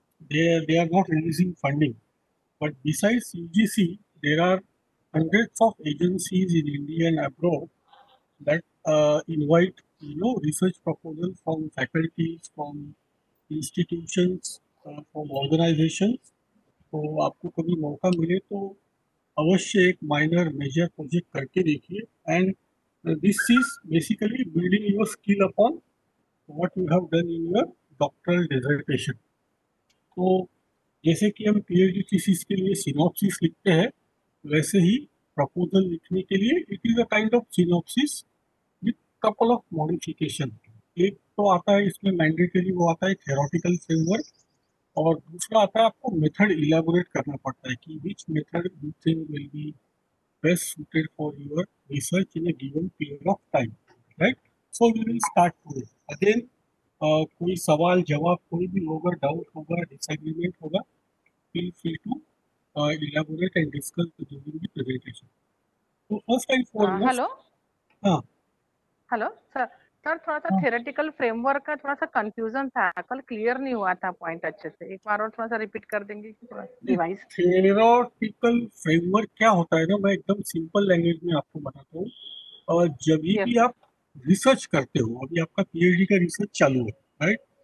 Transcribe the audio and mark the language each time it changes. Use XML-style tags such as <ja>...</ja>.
<en>They are not releasing funding. But besides UGC, there are hundreds of agencies in India and abroad that invite research proposals from faculties, from institutions, from organizations.</en> <hi>तो आपको कभी मौका मिले तो अवश्य एक minor major project करके देखिए.</hi> <en>And this is basically building your skill upon what you have done in your doctoral dissertation.</en> <hi>तो जैसे कि हम पीएचडी थीसिस के लिए सिनॉप्सिस लिखते हैं, वैसे ही प्रपोजल लिखने के लिए</hi> <en>It is a kind of synopsis with couple of modification.</en> <hi>एक तो आता है इसमें मैंडेटरी, वो आता है थेरोटिकल फ्रेमवर्क, और दूसरा आता है आपको मेथड इलेबोरेट करना पड़ता है कि</hi> <en>which method you think will be best suited for your research in a given period of time,</en> <hi>right?</hi> <en>So we will start today. Again,</en> <hi>कोई सवाल जवाब कोई भी होगा, डाउट होगा, डिसएग्रीमेंट होगा,</hi> <en>feel free to elaborate and discuss during the presentation. So first and foremost, hello</en> <hi>हाँ hello sir. Sir थोड़ा सा थ्योरेटिकल फ्रेमवर्क का थोड़ा सा कंफ्यूजन था, कल क्लियर नहीं हुआ था पॉइंट अच्छे से. एक बार और थोड़ा सा रिपीट कर देंगे कि थोड़ा रिवाइज. थेरोटिकल फ्रेमवर्क क्या होता है ना, मैं एकदम सिंपल लैंग्वेज में आपको बताता हूँ. और जब भी आप रिसर्च करते हो, अभी आपका पीएचडी का रिसर्च चालू है, राइट?</hi>